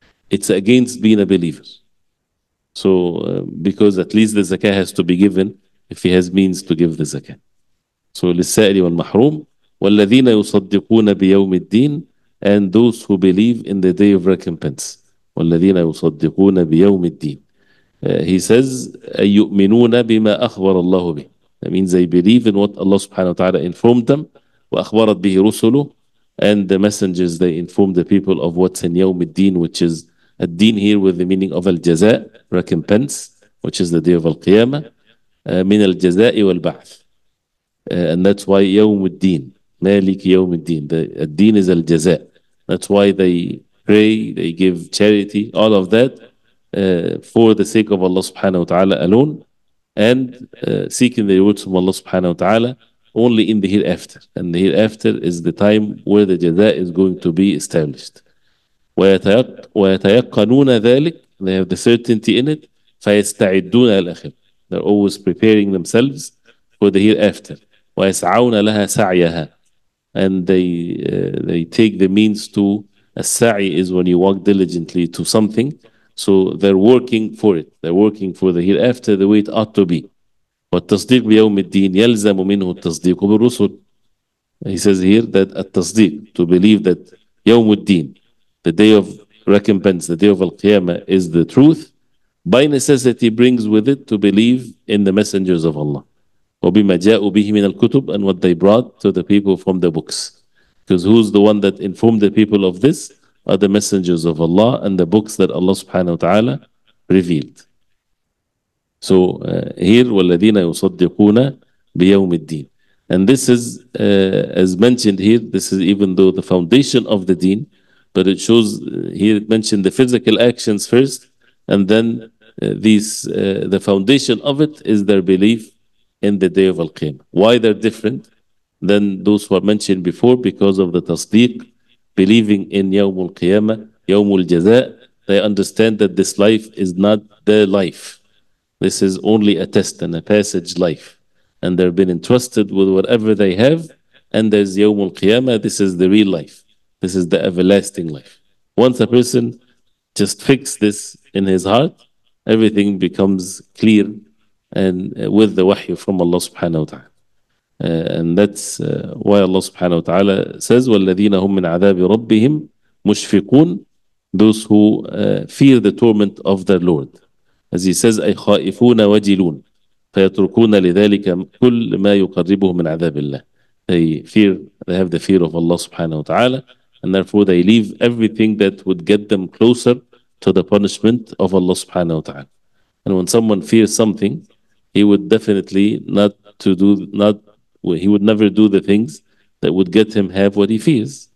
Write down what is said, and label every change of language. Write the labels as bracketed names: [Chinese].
[English] It's against being a believer. So because at least the zakah has to be given if he has means to give the zakah. So [Arabic] للسائل والمحروم والذين يصدقون بيوم الدين, [English] and those who believe in the day of recompense. [Arabic] والذين يصدقون بيوم الدين. [English] He says [Arabic] يؤمنون بما أخبر الله به. [English] That means they believe in what Allah subhanahu wa ta'ala informed them, [Arabic] وأخبرت به رسله, [English] and the messengers, they inform the people of what's in يوم الدين, which is الدين here with the meaning of الجزاء, recompense, which is the day of Al-Qiyamah, [Arabic] من الجزاء والبعث. [English] And that's why [Arabic] يوم الدين, مالك يوم الدين, the الدين is الجزاء. [English] That's why they pray, they give charity, all of that for the sake of Allah subhanahu wa ta'ala alone, and seeking the rewards from Allah subhanahu wa ta'ala only in the hereafter. And the hereafter is the time where the jaza is going to be established. [Arabic] ويتيقنون ذلك, [English] they have the certainty in it. [Arabic] فيستعدون الآخرة, [English] they're always preparing themselves for the hereafter. [Arabic] ويسعون لها سعيها, [English] and they take the means to, as-sa'i is when you walk diligently to something, so they're working for it, they're working for the hereafter the way it ought to be. [Arabic] والتصديق بيوم الدين يلزم منه التصديق بالرسل. [English] He says here that التصديق, to believe that يوم الدين, the day of recompense, the day of Al-Qiyamah, is the truth, by necessity brings with it to believe in the messengers of Allah. [Arabic] وبما جاءوا به من الكتب, [English] and what they brought to the people from the books. Because who's the one that informed the people of this? Are the messengers of Allah and the books that Allah subhanahu wa ta'ala revealed. So here [Arabic] وَالَّذِينَ يُصَدِّقُونَ بِيَوْمِ الدِّينِ. [English] And this is, as mentioned here, this is even though the foundation of the deen, but it shows here it mentioned the physical actions first, and then the foundation of it is their belief in the day of Al-Qiyamah. Why they're different than those who are mentioned before? Because of the tasdeeq, believing in Yawm Al-Qiyamah, Yawm Al-Jaza. They understand that this life is not their life. This is only a test and a passage life. And they've been entrusted with whatever they have. And there's Yawm Al-Qiyamah, this is the real life. This is the everlasting life. Once a person just fix this in his heart, everything becomes clear, and with the wahy from Allah subhanahu wa ta'ala. And that's why Allah subhanahu wa ta'ala says, [Arabic] وَالَّذِينَ هُمْ مِنْ عَذَابِ رَبِّهِمْ مُشْفِقُونَ, [English] those who fear the torment of their Lord. [Arabic] As he says, أي خائفون وجلون فيتركون لذلك كل ما يقربهم من عذاب الله. [English] They fear, they have the fear of Allah subhanahu wa ta'ala, and therefore they leave everything that would get them closer to the punishment of Allah subhanahu wa ta'ala. And when someone fears something, he would definitely he would never do the things that would get him have what he fears.